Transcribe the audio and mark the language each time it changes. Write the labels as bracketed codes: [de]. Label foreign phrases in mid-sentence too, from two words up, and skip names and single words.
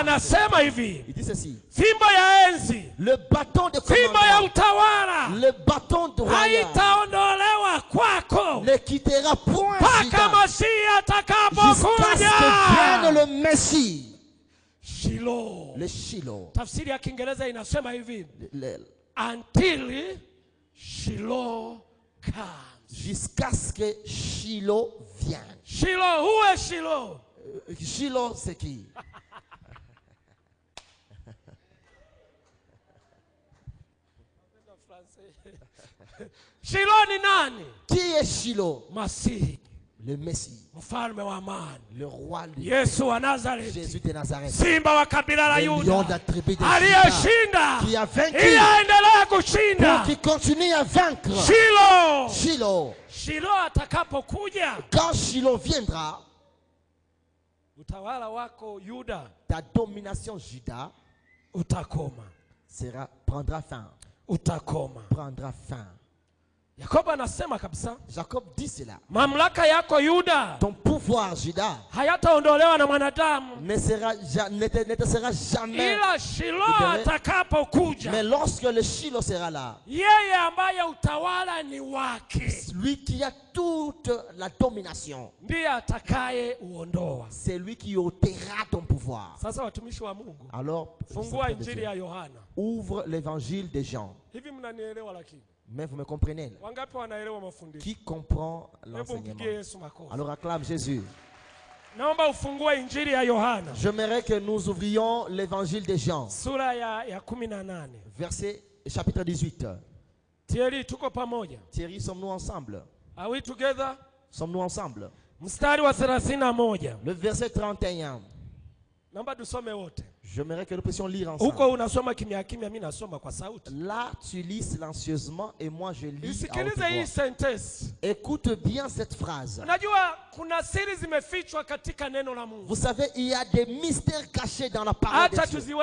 [fr] Il dit ceci. Le bâton de commandement, le bâton de royal ne quittera point jusqu'à ce que vienne le Messie. Le Shiloh. [sw] Tafsiri ya Kiingereza inasema hivi. [en] Until Shiloh comes. [fr] Jusqu'à ce que Shiloh vienne. Shiloh, où est Shiloh? Shiloh, c'est qui? [sw] Shiloh ni nani? [fr] Qui est Shiloh? [sw] Masihi. [fr] Le Messie. [sw] Mfalme wa amani. [fr] Le roi [sw] Yesu wa Nazareth. [fr] Jésus de Nazareth. [sw] Simba wa kabila la Yuda. Aliyeshinda. [fr] Qui a vaincu. [sw] Ili aendelee kushinda. [fr] Pour qu'il continue à vaincre. Shiloh. Shiloh. [sw] Shiloh atakapokuja. [fr] Quand Shiloh viendra. [sw] Utawala wako Yuda. [fr] Ta domination Juda. [sw] Utakoma. [fr] Prendra fin. [sw] Utakoma. [fr] Prendra fin. [sw] Yakobo anasema kabisa. [fr] Jacob dit cela. [sw] Mamlaka yako Yuda. [fr] Ton pouvoir Juda. [sw] Hayataondolewa na mwanadamu. [fr] Ne te sera jamais. [sw] Ila Shilo atakapokuja. [fr] Mais lorsque le Shiloh sera là. [sw] Yeye ambaye utawala ni wake. [fr] Lui qui a toute la domination. [sw] Ndiye atakaye uondoa. [fr] C'est lui qui ôtera ton pouvoir. [sw] Sasa watumishi wa Mungu. [fr] Alors, [sw] fungua Injili ya Yohana. [fr] Ouvre l'évangile de Jean. [sw] Hivi mnanielewa lakini? [fr] Mais vous me comprenez? Qui comprend l'enseignement? Alors acclame Jésus. J'aimerais que nous ouvrions l'évangile de Jean. Verset chapitre 18. Thierry, sommes-nous ensemble? [en] Are we together? [fr] Sommes-nous ensemble? Le verset 31. J'aimerais que nous puissions lire ensemble. Là, tu lis silencieusement et moi je lis à haute voix. Écoute bien cette phrase. Vous savez, il y a des mystères cachés dans la parole de Dieu.